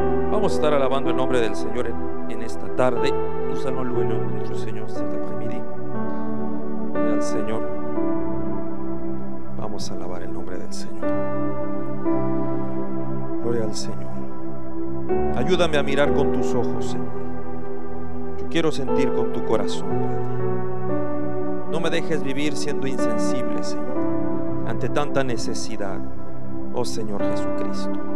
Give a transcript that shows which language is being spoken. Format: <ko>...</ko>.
<es>Vamos a estar alabando el nombre del Señor en esta tarde.</es> <fr>Nous allons louer le nom de notre Seigneur cet après-midi.</fr> <es>Gloria al Señor. Vamos a alabar el nombre del Señor. Gloria al Señor. Ayúdame a mirar con tus ojos, Señor. Yo quiero sentir con tu corazón, Padre. No me dejes vivir siendo insensible, Señor, ante tanta necesidad, oh Señor Jesucristo.</es>